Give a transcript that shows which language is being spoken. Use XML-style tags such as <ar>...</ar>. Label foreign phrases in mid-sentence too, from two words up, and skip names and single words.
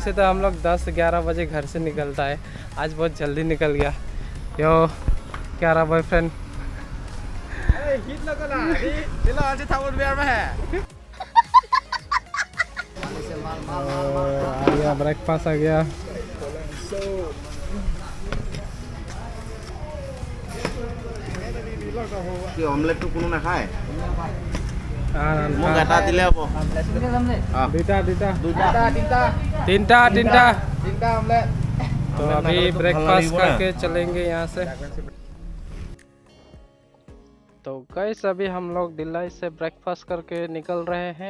<hi>ऐसे तो हम लोग 10-11 बजे घर से निकलता है। आज बहुत जल्दी निकल गया। यो क्या रहा बॉयफ्रेंड आ गया ब्रेकफास्ट आ गया।</hi> <as>অমলেটটো কোনো নাখায় মোক</as> <hi>हाँ,</hi> <as>এটা দিলে হ'ব तीनटा ऑमलेट।</as> <hi>तो अभी ब्रेकफास्ट करके चलेंगे यहाँ से। तो गाइस अभी हम लोग दिल्ली से ब्रेकफास्ट करके निकल रहे हैं।</hi>